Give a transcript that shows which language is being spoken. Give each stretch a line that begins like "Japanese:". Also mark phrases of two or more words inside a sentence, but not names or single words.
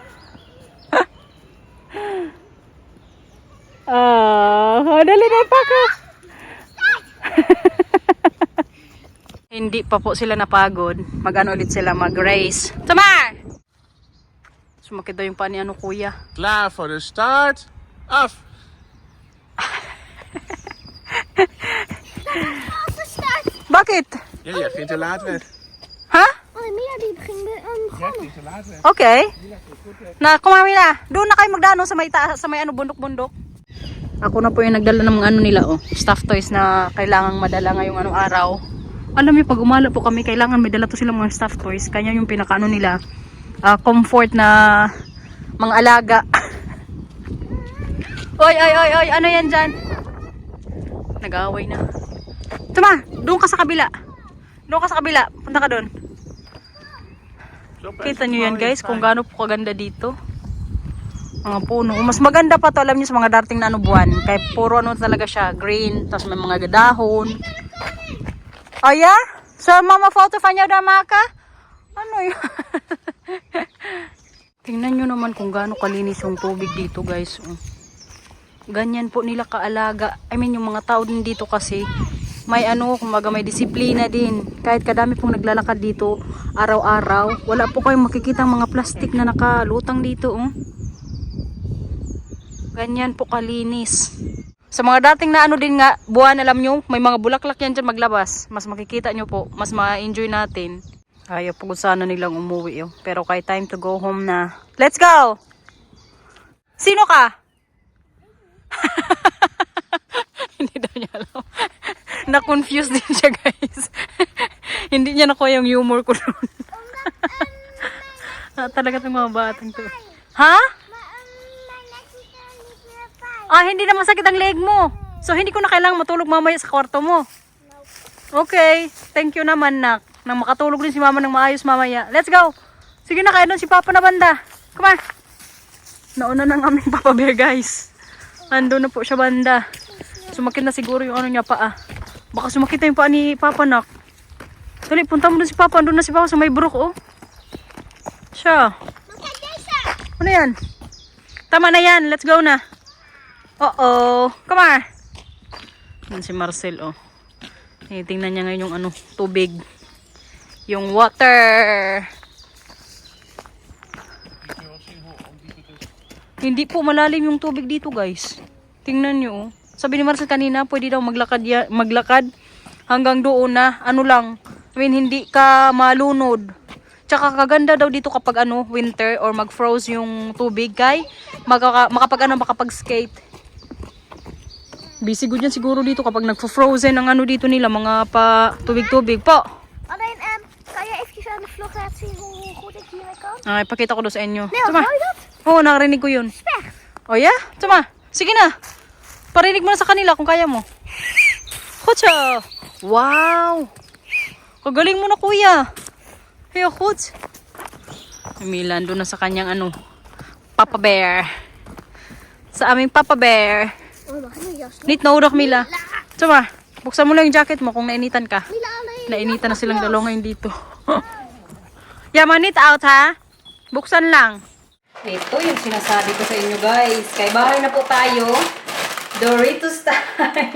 Filipino: Dali na pa ka. Hindi pa po sila napagod. Mag-ano ulit sila, mag-race. Tamar! Sumakit daw yung pa ni kuya.
Dutch: Klaar voor de start. Af.
Filipino: Bakit?
Dutch: Ja, jij vindt te laat weg.
Filipino: Ha?
Dutch: Mia die ging Jij vindt te laat weg.
Filipino: Okay. Na, kumami na. Doon na kayo magdano sa may bundok-bundok. Ako na po yung nagdala ng mga nila,
English: stuffed toys
Filipino: na kailangang madala ngayong araw. Alam niyo, pag umala po kami, kailangan may dala to silang mga
English: stuffed toys.
Filipino: Kanya yung pinakaano nila, comfort na mga alaga. Oy, ano yan dyan? Nag-aaway na. Tuma, doon ka sa kabila. Punta ka doon. Kita nyo yan guys, kung gaano po kaganda dito. Mga puno. Mas maganda pa to, alam niyo, sa mga dating na buwan. Kaya puro talaga siya, green. Tapos may mga dahon.
English: Oh yeah? So mama photo fanyo da maka?
Filipino: Ano yun? Tingnan nyo naman kung gaano kalinis yung tubig dito guys. Ganyan po nila kaalaga. Yung mga tao din dito kasi may kumaga may disiplina din. Kahit kadami pong naglalakad dito araw-araw, wala po kayong makikita mga plastic na nakalutang dito. Ganyan po kalinis. Sa mga dating na ano din nga, buwan, alam nyo, may mga bulaklak yan dyan maglabas. Mas makikita nyo po, mas ma-enjoy natin. Ayaw po sana nilang umuwi oh. Pero kay
English: time to go home
Filipino: na.
English: Let's go!
Filipino: Sino ka? Hindi daw niya alam. Na-confuse din siya guys. Hindi niya nakuha yung humor ko doon. Talaga itong mga batang to. Ha? Ah, hindi na masakit ang leg mo. So, hindi ko na kailangan matulog mamaya sa kwarto mo. Okay.
English: Thank you
Filipino: naman, nak. Nang makatulog din si mama ng maayos mamaya.
English: Let's go.
Filipino: Sige na, kaya doon si papa na banda.
English: Come on.
Filipino: Nauna ng aming papa bear, guys. Ando na po siya banda. Sumakit na siguro yung ano niya paa. Baka sumakit na yung paa ni papa, nak. Dali, punta mo doon si papa. Andun na si papa sa may brook, oh. Siya. Ano yan? Tama na yan.
English: Let's go na. Uh-oh. Come on.
Filipino: Yan si Marcel, oh. Tingnan niya ngayon yung ano, tubig. Yung water. Hindi po malalim yung tubig dito, guys. Tingnan nyo, oh. Sabi ni Marcel kanina, pwede daw maglakad hanggang doon na, ano lang.
English: I mean,
Filipino: hindi ka malunod. Tsaka kaganda daw dito kapag ano, winter or mag-froze yung tubig, kay makapag-skate. Busy good yan siguro dito kapag nagfo-frozen ang ano dito nila, mga pa tubig-tubig po.
Dutch: Alleen, kan je eventjes aan de vlog laten zien hoe goed ik hiermee kan?
Filipino: Ay, pakita ko doon sa inyo.
Dutch: Nee,
Filipino: Tuma.
Dutch: hoor je dat?
Filipino: Oo, nakarinig ko yun.
Dutch: Specht.
English: Oh, yeah?
Filipino: Tuma. Sige na. Parinig mo na sa kanila kung kaya mo. Kutsa. Wow. Kagaling mo na, kuya. Hey, kuts. Milan doon na sa kanyang ano, Papa Bear. Sa aming Papa Bear.
Dutch: Oh, mag je jas? Niet nodig, Mila. Tuma.
Filipino: Buksan mo lang yung jacket mo kung nainitan ka.
Dutch: Mila, alleen.
Filipino: Nainitan na silang dalawa ngayon dito. Yaman,
English: it out
Filipino: ha. Buksan lang. Ito yung sinasabi ko sa inyo guys. Kay bahay na po tayo. Doritos time.